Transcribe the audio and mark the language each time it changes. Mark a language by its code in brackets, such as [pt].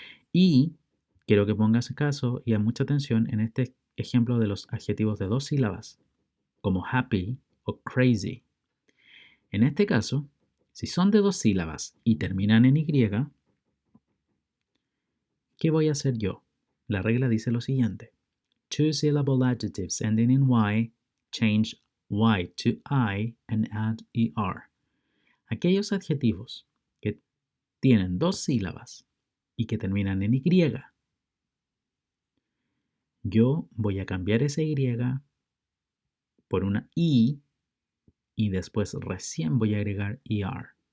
[es] Y quiero que pongas caso y mucha atención en este ejemplo de los adjetivos de dos sílabas, como happy o crazy. En este caso, si son de 2 sílabas y terminan en Y, ¿qué voy a hacer yo? La regla dice lo siguiente. [en] Two-syllable adjectives ending in Y, change Y to I and add ER. [es] Aquellos adjetivos que tienen 2 sílabas y que terminan en Y, yo voy a cambiar esa Y por una I y después recién voy a agregar ER.